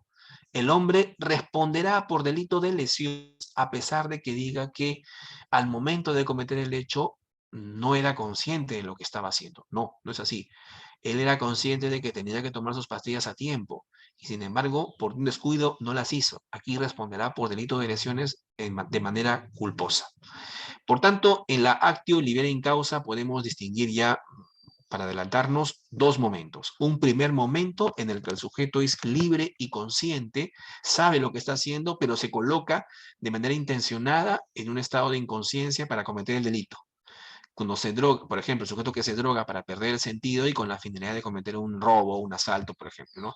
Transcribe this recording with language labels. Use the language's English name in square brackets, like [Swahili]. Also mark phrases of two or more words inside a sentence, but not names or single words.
[Spanish] El hombre responderá por delito de lesión a pesar de que diga que al momento de cometer el hecho no era consciente de lo que estaba haciendo. No, no es así. Él era consciente de que tenía que tomar sus pastillas a tiempo y sin embargo, por un descuido, no las hizo. Aquí responderá por delito de lesiones de manera culposa. Por tanto, en la [Latin] actio libera in causa [Spanish] podemos distinguir ya, para adelantarnos, dos momentos. Un primer momento en el que el sujeto es libre y consciente, sabe lo que está haciendo, pero se coloca de manera intencionada en un estado de inconsciencia para cometer el delito. Cuando se droga, por ejemplo, el sujeto que se droga para perder el sentido y con la finalidad de cometer un robo, un asalto, por ejemplo, ¿no?